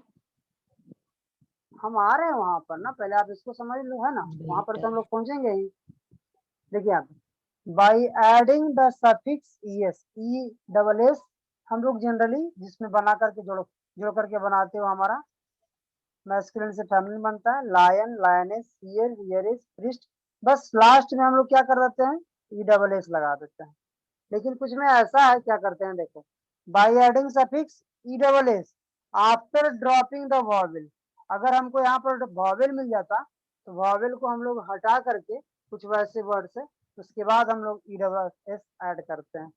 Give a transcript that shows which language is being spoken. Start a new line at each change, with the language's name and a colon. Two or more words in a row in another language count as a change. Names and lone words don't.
Hindi: हम आ रहे हैं वहां पर ना, पहले आप इसको समझ लो, है ना। वहां पर तो हम लोग पहुंचेंगे ही। देखिए आप
English: by adding the suffix ESS
Hindi: हम लोग जनरली जिसमें बना करके जोड़ करके बनाते हो हमारा मैस्कुलिन से फेमिनिन बनता है,
English: lion, lioness, heir, heiress, priest.
Hindi: बस लास्ट में हम लोग क्या कर देते हैं,
English: E double S
Hindi: लगा देते हैं। लेकिन कुछ में ऐसा है, क्या करते हैं देखो,
English: by adding suffix E double S after dropping the vowel.
Hindi: अगर हमको यहाँ पर वॉवेल मिल जाता तो वॉवेल को हम लोग हटा करके कुछ वैसे वर्ड से उसके बाद हम लोग
English: E double S add
Hindi: करते हैं।